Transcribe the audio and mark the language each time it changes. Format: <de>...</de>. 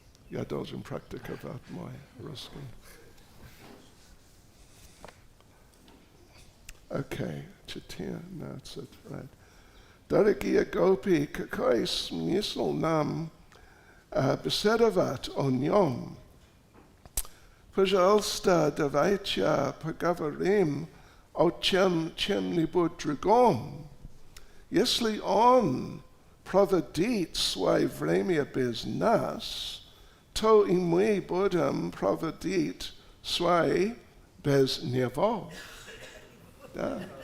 <ru>Я должен практиковать мой русский.</ru> <en>Okay, Chaitanya, that's it, right.</en> <ru>Дорогие гопи, какой смысл нам беседовать о нем? Пожалуйста, давайте поговорим о чем-нибудь другом. Если он проводит свое время без нас, то и мы будем проводить свое без него. Да.</ru>